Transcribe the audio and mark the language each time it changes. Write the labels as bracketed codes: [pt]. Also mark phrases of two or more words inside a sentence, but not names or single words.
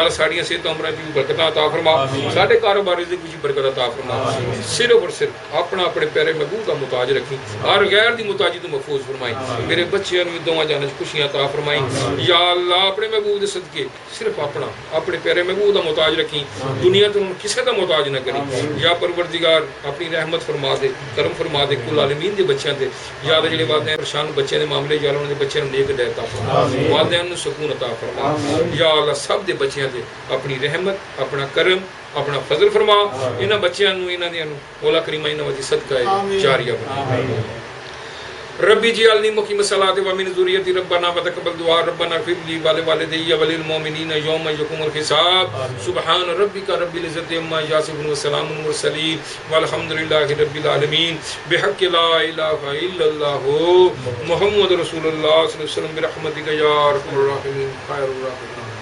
[pa] اللہ ساڑیاں صحت عمراں دی برکت عطا فرما ساڈے کاروبار دی کچھ برکت عطا فرما صرف اور صرف اپنا اپنے پیارے محبوب دا محتاج رکھی ہر غیر دی محتاجی تو محفوظ فرمائی میرے بچیاں نوں دوواں جاناں وچ خوشیاں عطا فرمائی یا اللہ اپنے محبوب دے صدقے صرف اپنا اپنے پیارے محبوب دا محتاج رکھی دنیا تو کسے دا محتاج نہ کری یا پروردگار اپنی رحمت فرما دے کرم فرما دے کل عالمین دے بچیاں تے یا اللہ جڑے والدین پریشان بچے دے معاملے یا اللہ انہاں دے بچیاں نوں نیک ہدایت عطا فرما والدین نوں سکون عطا فرما یا اللہ سب دے بچیاں تے اپنی رحمت اپنا کرم اپنا فضل فرما انہاں بچیاں نوں انہاں دیاں نوں مولا کریم انہاں دی صدقہ جاریہ بنا [ar] ربی جعلنی مقیم الصلاۃ و من ذریتی ربنا وتقبل دعاء ربنا اغفر لی ولوالدی وللمؤمنین یوم یقوم الحساب سبحان ربک رب العزۃ عما یصفون وسلام علی المرسلین والحمد للہ رب العالمین بحق لا الہ الا اللہ محمد رسول اللہ صلی اللہ علیہ وسلم برحمتک یا ارحم الراحمین خیر الراحمین